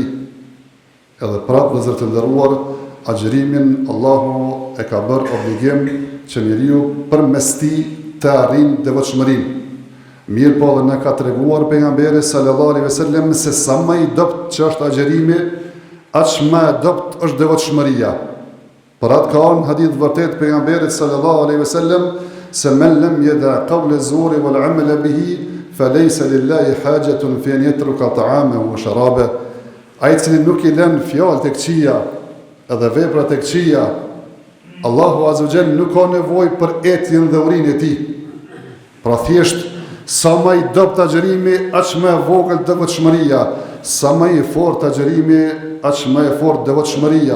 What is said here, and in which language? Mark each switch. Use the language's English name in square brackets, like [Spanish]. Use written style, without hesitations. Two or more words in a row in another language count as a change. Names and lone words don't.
[Albanian] Edhe prapë vëllezër të nderuar, agjërimin Allahu e ka bërë obligim që njeriu përmes tij të arrijë devotshmërinë. Mirë po dhe në ka treguar pejgamberi [Arabic] صلى الله عليه وسلم [Albanian] se sa më i dopt që është agjërimi, aq më e dopt është devotshmëria. Për atë ka në hadith vërtet pejgamberit [Arabic] صلى الله عليه وسلم se من لم يدع قول الزور والعمل به فليس لله حاجة في أن يترك طعامه وشرابه. [Albanian] Ai cili nuk i lën fjalët e këqija edhe veprat e këqija, Allahu [Arabic] عز وجل [Albanian] nuk ka nevojë për etjen dhe urinë e tij. Pra thjesht sa më i dopt agjërimi, aq më e vogël devotshmëria. Sa më i fortë agjërimi, aq më e fortë devotshmëria.